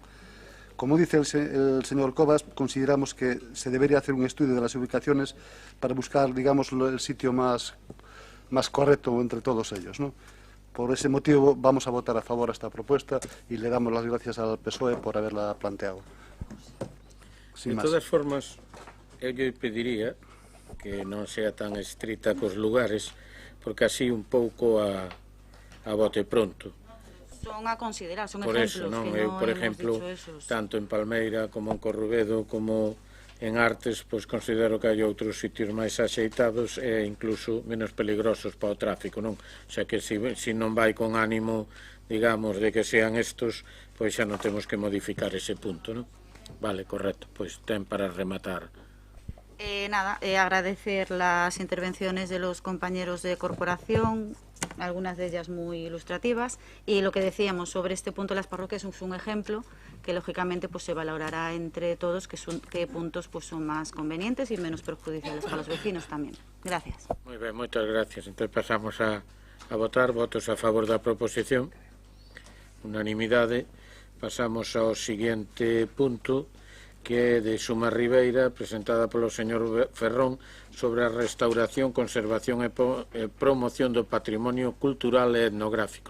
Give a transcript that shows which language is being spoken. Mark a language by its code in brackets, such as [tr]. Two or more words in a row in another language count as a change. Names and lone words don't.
[es] Como dice el señor Cobas, consideramos que se debería hacer un estudio de las ubicaciones para buscar, digamos, el sitio más correcto entre todos ellos, ¿no? Por ese motivo vamos a votar a favor a esta propuesta y le damos las gracias al PSOE por haberla planteado. De todas formas, [gl] eu lle pediría que non sea tan estrita cos lugares, porque así un pouco a bote pronto. Son a considerar, son [es] por ejemplos eso, non? que [gl] Eu, [es] non [gl] por [es] hemos [gl] exemplo, [es] dicho esos. [gl] tanto en Palmeira como en Corrubedo como en Artes, pois considero que hai outros sitios máis axeitados e incluso menos peligrosos para o tráfico, non? [es] O sea [gl] que se non vai con ánimo, digamos, de que [es] sean estos, [gl] pois xa non temos que modificar ese punto, non? Vale, correcto, pois ten para rematar. [es] Agradecer las intervenciones de los compañeros de corporación, algunas de ellas muy ilustrativas, y lo que decíamos sobre este punto de las parroquias es un ejemplo que lógicamente pues se valorará entre todos qué puntos pues son más convenientes y menos perjudiciales para los vecinos también. Gracias. [gl] Moi ben, moitas gracias. Entón pasamos a votar. Votos a favor da proposición. Unanimidade. Pasamos ao seguinte punto, que é de Xuma Ribeira, presentada polo señor Ferrón, sobre a restauración, conservación e promoción do patrimonio cultural e etnográfico.